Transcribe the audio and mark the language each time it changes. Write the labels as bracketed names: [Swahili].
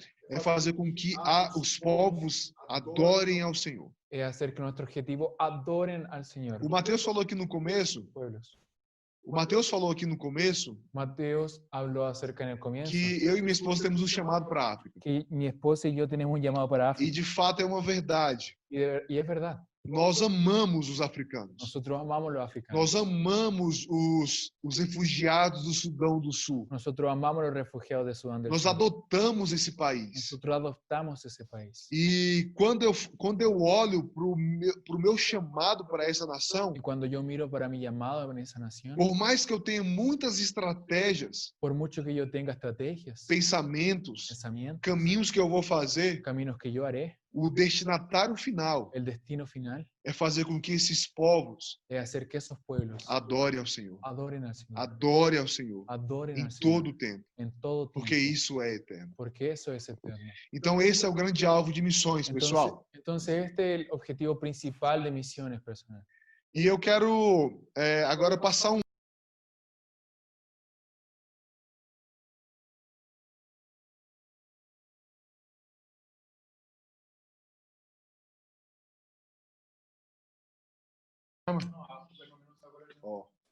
[Portuguese] é fazer com que os povos adorem ao Senhor. [Spanish] es hacer que nuestro objetivo adoren al Señor. [Portuguese] O Mateus falou aqui no começo, [Spanish] Pueblos. Mateos habló acerca en el comienzo [Portuguese] que eu e minha esposa temos um chamado para a África. [Spanish] que mi esposa y yo tenemos un llamado para [Portuguese] E [Spanish] África. [Portuguese] de fato é uma verdade. [Spanish] Y es verdad. [Portuguese] Nós amamos os africanos. [Spanish] Nosotros amamos los africanos. [Portuguese] Nós amamos os refugiados do Sudão do Sul. [Spanish] Nosotros amamos los refugiados de Sudán del [Portuguese] Nós [Spanish] Sur. [Portuguese] adotamos esse país. [Spanish] Nosotros adoptamos ese país. [Portuguese] E quando eu olho para o meu chamado para essa nação, [Spanish] Y cuando yo miro para mi llamado en esa nación, [Portuguese] por mais que eu tenha muitas estratégias, [Spanish] por mucho que yo tenga estrategias, [Portuguese] pensamentos, [Spanish] pensamientos, [Portuguese] caminhos que eu vou fazer, [Spanish] caminos que yo haré, [Portuguese] o destinatário final [Spanish] el destino final [Portuguese] é fazer com que esses povos [Spanish] es hacer que esos pueblos [Portuguese] adorem ao Senhor. [Spanish] adoren al Señor. [Portuguese] Adorem ao Senhor [Spanish] Adoren [Portuguese] em [Spanish] al Señor [Portuguese] todo o tempo, [Spanish] en todo [Portuguese] porque [Spanish] tiempo, [Portuguese] isso é eterno. [Spanish] porque eso es eterno. [Portuguese] Então esse é o grande alvo de missões, pessoal. [Spanish] Entonces este es el objetivo principal de misiones personales. [Portuguese] E eu quero agora passar um Ó.